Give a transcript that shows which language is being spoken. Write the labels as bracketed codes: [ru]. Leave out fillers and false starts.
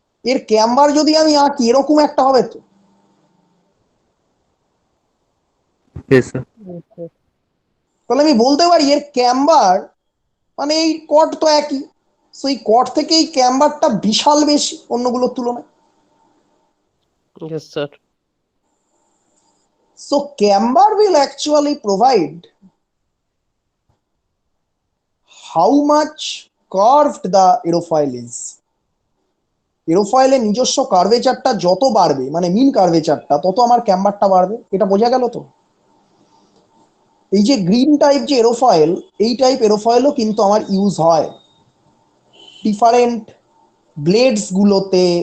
[bn] এর ক্যাম্বার যদি আমি আঁকি এরকম একটা হবে তো, [en] Yes, sir. [bn] তাহলে আমি বলতে পারি এর ক্যাম্বার মানে এই কর্ড তো একই, সো এই কর্ড থেকে এই ক্যাম্বারটা বিশাল বেশি অন্যগুলোর তুলনায়। [en] Yes, sir. So camber will actually provide how much curved the aerofoil is. [bn] এরোফয়েলের নিজস্ব কার্ভেচারটা যত বাড়বে, মানে মিন কার্ভেচারটা, তত আমার ক্যাম্বারটা বাড়বে। এটা বোঝা গেল তো? এই যে গ্রিন টাইপ যে এরোফয়েল, এই টাইপ এরোফয়েলও কিন্তু আমার ইউজ হয় ডিফারেন্ট ব্লেডস গুলোতে।